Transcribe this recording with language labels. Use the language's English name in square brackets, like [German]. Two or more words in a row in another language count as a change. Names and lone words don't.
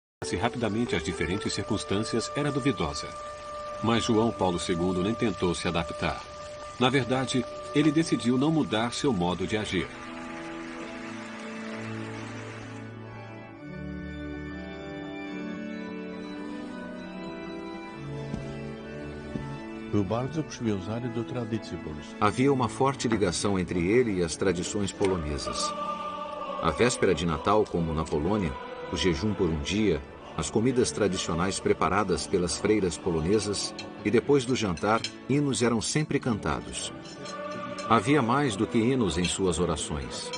[Portuguese] adaptasse rapidamente às diferentes circunstâncias era duvidosa. Mas João Paulo II nem tentou se adaptar. Na verdade, ele decidiu não mudar seu modo de agir. [Polish] Był bardzo przywiązany do tradycji polskiej. [Portuguese] Havia uma forte ligação entre ele e as tradições polonesas. A véspera de Natal, como na Polônia, o jejum por um dia, as comidas tradicionais preparadas pelas freiras polonesas e depois do jantar, hinos eram sempre cantados. Havia mais do que hinos em suas orações.